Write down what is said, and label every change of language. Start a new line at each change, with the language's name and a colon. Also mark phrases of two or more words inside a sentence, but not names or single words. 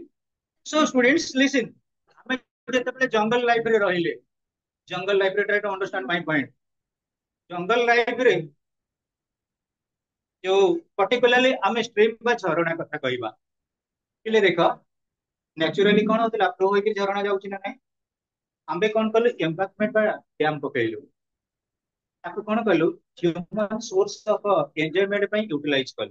English: So students, listen.
Odia: ଆମେ ଯେତେବେଳେ ଜଙ୍ଗଲ ଲାଇଫରେ ରହିଲେ, ଜଙ୍ଗଲ ଲାଇଫରେ
English: try to understand my point.
Odia: ଜଙ୍ଗଲ ଲାଇଫରେ ଯୋଉ particularly ଆମେ ଷ୍ଟ୍ରିମ୍ ବା ଝରଣା କଥା କହିବା, ହେଲେ ଦେଖ ନ୍ୟାଚୁରାଲି କଣ ହଉଥିଲା, ଫ୍ଲୋ ହେଇକି ଝରଣା ଯାଉଛି ନା ନାଇଁ? ଆମେ କଣ କଲୁ, ଏମ୍ବାଙ୍କମେଣ୍ଟ ବା ଡ୍ୟାମ ପକେଇଲୁ, ତାକୁ କଣ କଲୁ,
English: human source of enjoyment
Odia: ପାଇଁ ୟୁଟିଲାଇଜ କଲୁ।